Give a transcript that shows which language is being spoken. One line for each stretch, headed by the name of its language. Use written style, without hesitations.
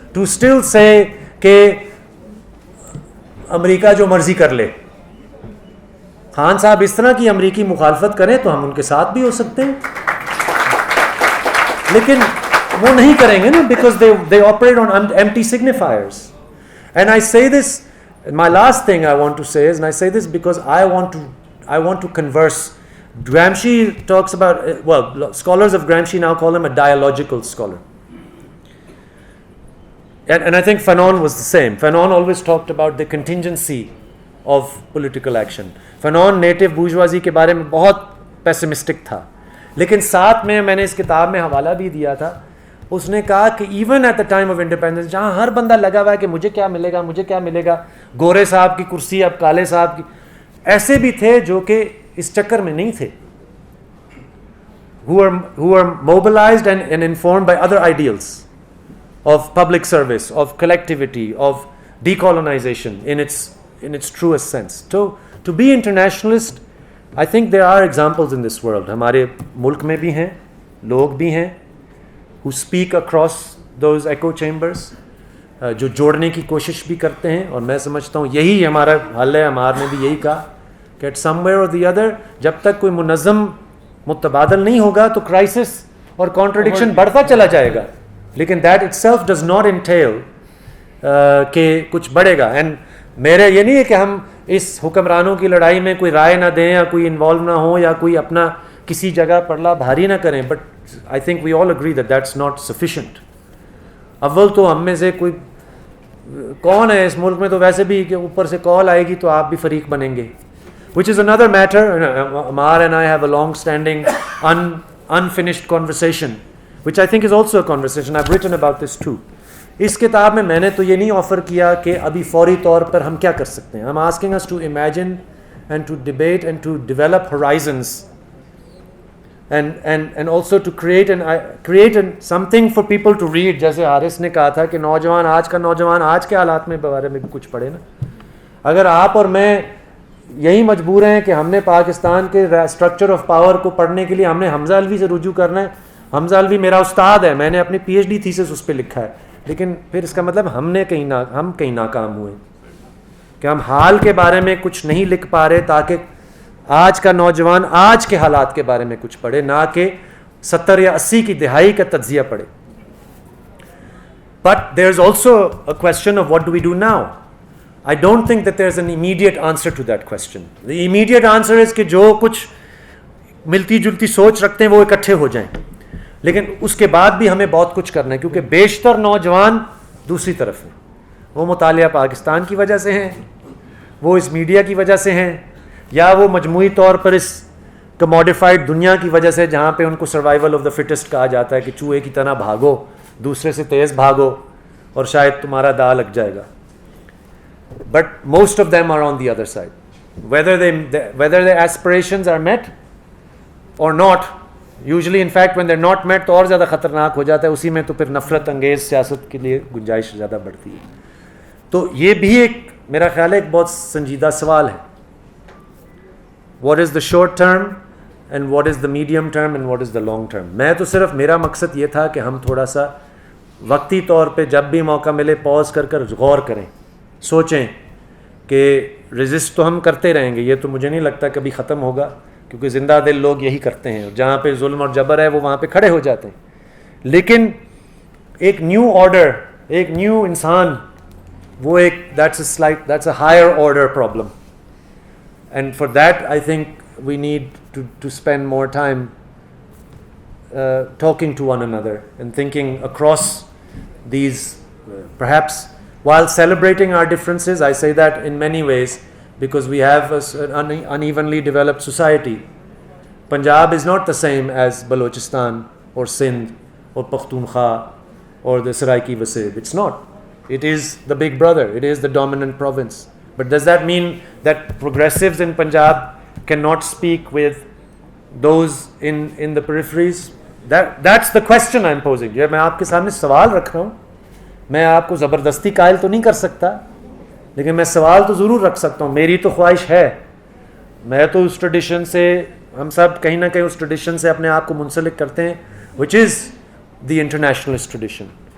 English: To still say
Urdu: کہ امریکہ جو مرضی کر لے, خان صاحب اس طرح کی امریکی مخالفت کریں تو ہم ان کے ساتھ بھی ہو سکتے ہیں, لیکن وہ نہیں کریں گے نا,
English: Because they operate on empty signifiers. And I say this, my last thing I want to say is, and I say this because I want to converse. Gramsci talks about, well, scholars of Gramsci now call him a dialogical scholar. And I think Fanon was the same. Fanon always talked about the contingency of political action.
Urdu: Fanon
English: native bourgeoisie
Urdu: کے بارے میں بہت pessimistic تھا, لیکن ساتھ میں نے اس کتاب میں حوالہ بھی دیا تھا. اس نے کہا کہ
English: even at the time of independence,
Urdu: جہاں ہر بندہ لگا ہوا ہے کہ مجھے کیا ملے گا, مجھے کیا ملے گا, گورے صاحب کی کرسی اب کالے صاحب کی, ایسے بھی تھے جو کہ اس چکر میں نہیں تھے,
English: who are mobilized and informed by other ideals of public service, of collectivity, of decolonization in its truest sense. To be internationalist, I think there are examples in this world.
Urdu: ہمارے ملک میں بھی ہیں, لوگ بھی ہیں
English: who speak across those echo chambers,
Urdu: جو جوڑنے کی کوشش بھی کرتے ہیں, اور میں سمجھتا ہوں یہی ہمارا حل ہے. ہمار نے بھی یہی کہا کہ
English: at somewhere or the other,
Urdu: جب تک کوئی منظم متبادل نہیں ہوگا تو کرائسس اور کانٹرڈکشن بڑھتا چلا جائے گا, لیکن
English: that itself does not entail
Urdu: کہ کچھ بڑھے گا. اینڈ میرے یہ نہیں ہے کہ ہم اس حکمرانوں کی لڑائی میں کوئی رائے نہ دیں یا کوئی انوالو نہ ہو یا کوئی اپنا کسی جگہ پرلا بھاری نہ کریں,
English: But I think we all agree that that's not sufficient.
Urdu: اول تو ہم میں سے کوئی کون ہے اس ملک میں تو ویسے بھی کہ اوپر سے کال آئے گی تو آپ بھی فریق بنیں گے,
English: which is another matter. Ammar and I have a long standing unfinished conversation, which I think is also a conversation. I've written about this too.
Urdu: اس کتاب میں میں نے تو یہ نہیں آفر کیا کہ ابھی فوری طور پر ہم کیا کر سکتے ہیں.
English: I'm asking us to imagine and to debate and to develop horizons and also to create something for people to read.
Urdu: جیسے حارث نے کہا تھا کہ نوجوان آج کے حالات میں بارے میں بھی کچھ پڑھے نا. اگر آپ اور میں یہی مجبور ہیں کہ ہم نے پاکستان کے اسٹرکچر آف پاور کو پڑھنے کے لیے ہم نے حمزہ الوی سے رجوع کرنا ہے, حمزہ الوی میرا استاد ہے, میں نے اپنی پی ایچ ڈی تھیسس اس پہ لکھا ہے, لیکن پھر اس کا مطلب ہم کہیں ناکام ہوئے کہ ہم حال کے بارے میں کچھ نہیں لکھ پا رہے تاکہ آج کا نوجوان آج کے حالات کے بارے میں کچھ پڑھے, نہ کہ 70 یا 80 کی دہائی کا تجزیہ پڑھے.
English: But there is also a question of what do we do now. I don't think that there is an immediate answer to that question. The immediate answer is
Urdu: کہ جو کچھ ملتی جلتی سوچ رکھتے ہیں وہ اکٹھے ہو جائیں, لیکن اس کے بعد بھی ہمیں بہت کچھ کرنا ہے, کیونکہ بیشتر نوجوان دوسری طرف ہیں. وہ مطالعہ پاکستان کی وجہ سے ہیں, وہ اس میڈیا کی وجہ سے ہیں, یا وہ مجموعی طور پر اس کموڈیفائڈ دنیا کی وجہ سے جہاں پہ ان کو سروائیول آف دا فٹسٹ کہا جاتا ہے کہ چوہے کی طرح بھاگو, دوسرے سے تیز بھاگو اور شاید تمہارا داؤ لگ جائے گا.
English: But most of them are on the other side. whether their aspirations are met or not, usually in fact when they're not met
Urdu: تو اور زیادہ خطرناک ہو جاتا ہے, اسی میں تو پھر نفرت انگیز سیاست کے لیے گنجائش زیادہ بڑھتی ہے. تو یہ بھی ایک میرا خیال ہے ایک بہت سنجیدہ سوال ہے.
English: what is the short term and what is the medium term and what is the long term.
Urdu: میں تو صرف میرا مقصد یہ تھا کہ ہم تھوڑا سا وقتی طور پہ جب بھی موقع ملے پاز کر غور کریں, سوچیں کہ ریزسٹ تو ہم کرتے رہیں گے, یہ تو مجھے نہیں لگتا کبھی ختم ہوگا, کیونکہ زندہ دل لوگ یہی کرتے ہیں, جہاں پہ ظلم اور جبر ہے وہ وہاں پہ کھڑے ہو جاتے ہیں. لیکن ایک نیو آرڈر, ایک نیو انسان, وہ ایک
English: that's a higher order problem. And for that I think we need to spend more time talking to one another and thinking across these perhaps while celebrating our differences. I say that in many ways because we have an unevenly developed society. Punjab is not the same as Balochistan or Sindh or Pakhtunkhwa or the Saraiki Wasib. It's not. It is the big brother. It is the dominant province. But does that mean that progressives in Punjab cannot speak with those in the peripheries? That's the question I'm posing.
Urdu: یہ میں آپ کے سامنے سوال رکھ رہا ہوں. میں آپ کو زبردستی قائل تو نہیں کر سکتا, لیکن میں سوال تو ضرور رکھ سکتا ہوں. میری تو خواہش ہے, میں تو اس ٹریڈیشن سے, ہم سب کہیں نہ کہیں اس ٹریڈیشن سے اپنے آپ کو منسلک کرتے ہیں,
English: which is the internationalist tradition.